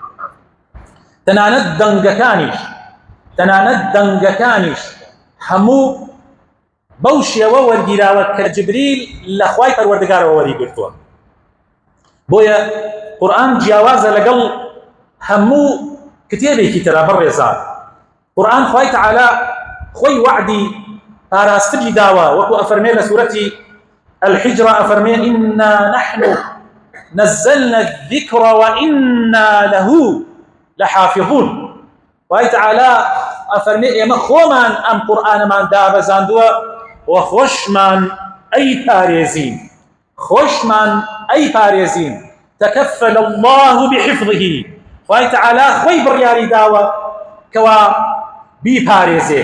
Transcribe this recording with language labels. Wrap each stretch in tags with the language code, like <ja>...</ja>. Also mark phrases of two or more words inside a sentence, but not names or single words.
<ckb>تەنانەت دەنگەکانیش هەموو بەو شێوە وەرگیراوە کە جبریل لە خوای پەروەردگارەوە وەریگرتووە. بۆیە قورئان جیاوازە لەگەڵ هەموو کتێبێکی ترە. بەڕێزان، قورئان خوای تەعالا خۆی وعدی پاراستنی داوە، وەکو ئەفەرمێ لە سوورەتی الحجرە، ئەفەرمێ</ckb> <ar>ئینا نحن نزلنا الذکر وئنا له لحافظون.</ar> <ckb>خوای تەعالا ئەفەرمێ ئێمە خۆمان ئەم قورئانەمان دابەزاندووە و خۆشمان ئەی پارێزین</ckb> <ar>تەکەفەل الله بحفظه.</ar> <ckb>خوای تەعالا خۆی بڕیاری داوە کەوا بیپارێزێ.</ckb>